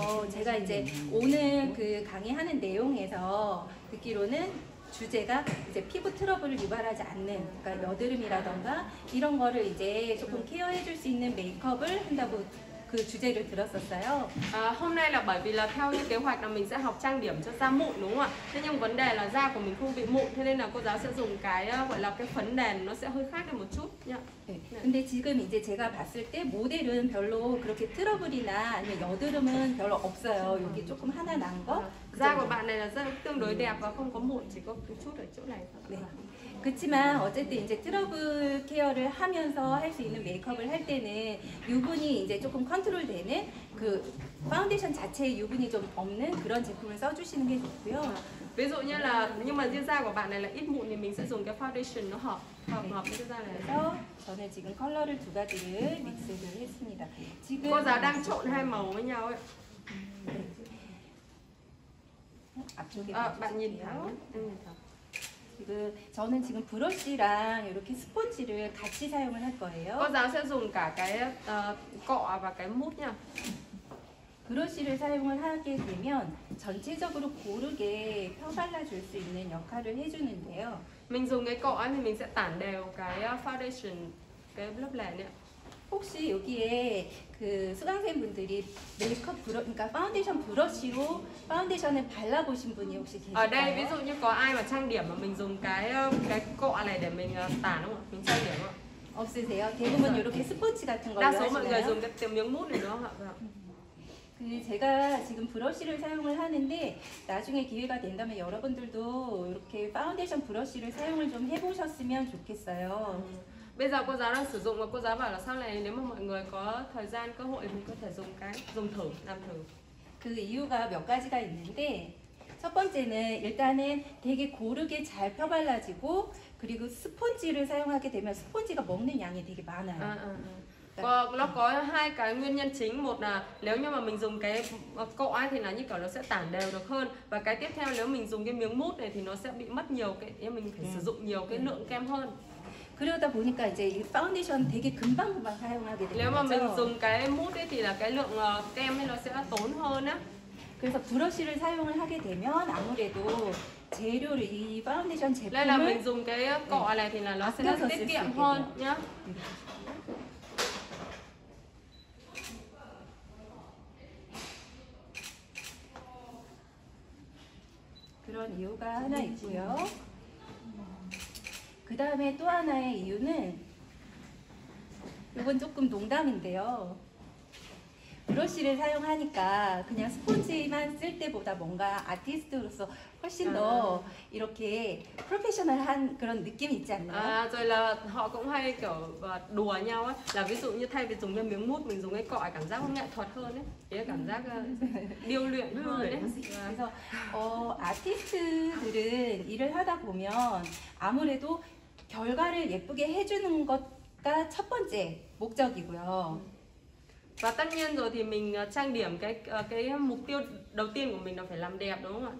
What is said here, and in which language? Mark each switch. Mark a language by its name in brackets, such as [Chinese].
[Korean] 제가 이제 오늘 그 강의하는 내용에서 듣기로는 주제가 이제 피부 트러블을 유발하지 않는, 그러니까 여드름이라던가 이런 거를 이제 조금 케어해줄 수 있는 메이크업을 한다고 그 주제를 들었었어요. [Vietnamese] Hôm nay là bởi vì là theo như kế hoạch là mình sẽ học trang điểm cho da mụn đúng không ạ? Thế nhưng vấn đề là da của mình không bị mụn, thế nên là cô giáo sẽ dùng cái gọi là cái phấn nền nó sẽ hơi khác đi một chút nhá. [Korean] 네. 근데 지금 이제 제가 봤을 때 모델은 별로 그렇게 트러블이나 아니면 여드름은 별로 없어요. 여기 조금 하나 난 거. [Vietnamese] Da của bạn này là da tương đối đẹp và không có mụn, chỉ có một chút ở chỗ này thôi. [Korean] 네. 그렇지만 어쨌든 이제 트러블 케어를 하면서 할 수 있는 메이크업을 할 때는 유분이 이제 조금 컨트롤되는 그 파운데이션 자체에 유분이 좀 없는 그런 제품을 써주시는 게 좋고요. [Vietnamese] Ví dụ như là nhưng mà da của bạn này là ít mụn thì mình sẽ dùng cái foundation nó hợp với cái da này. [Korean] 그래서 저는 지금 컬러를 두 가지를 믹스를 했습니다. 지금 [Vietnamese] cô giáo đang trộn hai màu với nhau ấy. [Korean] 앞쪽에 [Vietnamese] bạn nhìn thẳng. [Korean] 지금 저는 지금 브러쉬랑 이렇게 스펀지를 같이 사용을 할 거예요. [Vietnamese] cô giáo sẽ dùng cả cái cọ và cái mút nha. [Korean] 브러쉬를 사용을 하게 되면 전체적으로 고르게 펴발라 줄 수 있는 역할을 해주는데요. [Vietnamese] mình dùng cái cọ thì mình sẽ tản đều cái foundation, cái lớp lẻ này. [Korean] 혹시 여기에 그 수강생분들이 메이크업 그러니까 파운데이션 브러쉬로 파운데이션을 발라보신 분이 혹시 계실까요? [Vietnamese] Ở đây ví dụ như có ai mà trang điểm mà mình dùng cái cọ này để mình tản không ạ? Mình trang điểm không ạ? [Korean] 없으세요? 대부분 이렇게 스펀지 같은 걸로 [Vietnamese] đa số mọi người [Korean] 하시나요? [Vietnamese] dùng cái miếng mút này đúng không ạ? [Korean] 제가 지금 브러쉬를 사용을 하는데 나중에 기회가 된다면 여러분들도 이렇게 파운데이션 브러쉬를 사용을 좀 해보셨으면 좋겠어요. [Vietnamese] Bây giờ cô giáo đang sử dụng và cô giáo bảo là sau này nếu mà mọi người có thời gian cơ hội mình có thể dùng thử, làm thử. [Korean] 그 이유가 몇 가지가 있는데 첫 번째는 일단은 되게 고르게 잘 펴발라지고 그리고 스펀지를 사용하게 되면 스펀지가 먹는 양이 되게 많아요. [Vietnamese] Nó có hai cái nguyên nhân chính. Một là nếu như mà mình dùng cái cọ thì là như kiểu nó sẽ tản đều được hơn, và cái tiếp theo nếu mình dùng cái miếng mút này thì nó sẽ bị mất nhiều cái, mình phải sử dụng nhiều cái lượng kem hơn. [Korean] 그러다 보니까 이제 이 파운데이션 되게 금방금방 사용하게 되는 [Vietnamese] Nếu mà mình [Korean] 거죠. [Vietnamese] dùng cái mút ấy thì là cái lượng kem ấy nó sẽ tốn hơn á. [Korean] 그래서 브러쉬를 사용을 하게 되면 아무래도 재료를 이 파운데이션 [Vietnamese] Đây là mình [Korean] 제품을 [Vietnamese] dùng cái cọ này thì là nó sẽ tiết kiệm hơn nhá. [Korean] 그런 이유가 하나 있고요. 그 다음에 또 하나의 이유는 이건 조금 농담인데요. 브러쉬를 사용하니까 그냥 스펀지만 쓸 때보다 뭔가 아티스트로서 훨씬 더 이렇게 프로페셔널한 그런 느낌이 있지 않나요? [Vietnamese] Rồi là họ cũng hay kiểu đùa nhau á, là ví dụ như thay vì dùng cái miếng mút mình dùng cái cọ cảm giác nghệ thuật hơn ấy, cái cảm giác điêu luyện hơn ấy. [Korean] 그래서 아티스트들은 일을 하다 보면 아무래도 결과를 예쁘게 해주는 것가 첫 번째 목적이고요. [Vietnamese] Và tất nhiên rồi thì mình trang điểm cái mục tiêu đầu tiên của mình là phải làm đẹp đúng không ạ?